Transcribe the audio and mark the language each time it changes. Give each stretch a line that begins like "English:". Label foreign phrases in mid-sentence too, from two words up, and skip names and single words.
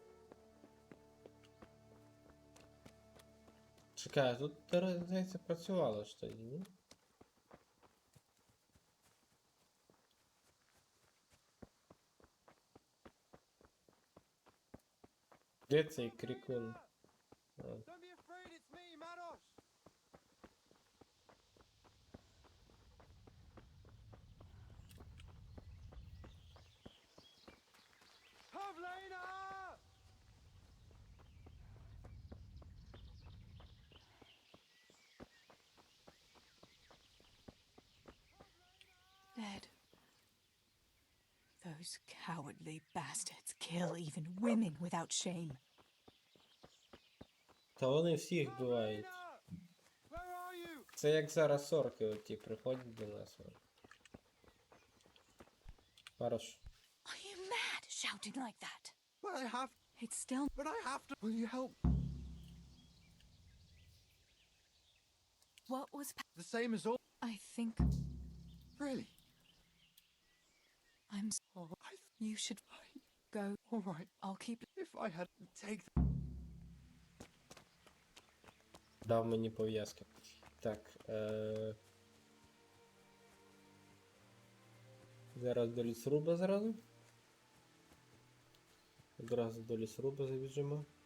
Ukrainian: Чекай, тут, здається, працювало ж тоді, ні? Де цей крикун? А.
English: Don't be afraid, it's me, Manos! Pavlina! Dead. Those cowardly bastards kill even women without shame.
Ukrainian: Та вони всіх вбивають.
English: Where are you?
Ukrainian: Це як зараз орки оті приходять до нас. Хорош.
English: Are you mad shouting like that? But I have... It's still... But I have to... Will you help? What was... The same as all... I think Really? I'm... Oh, You should go. All right. I'll keep... If I had to take...
Ukrainian: Дав мені пов'язки. Так, зараз до лісруба зразу. Одразу до лісруба забіжимо.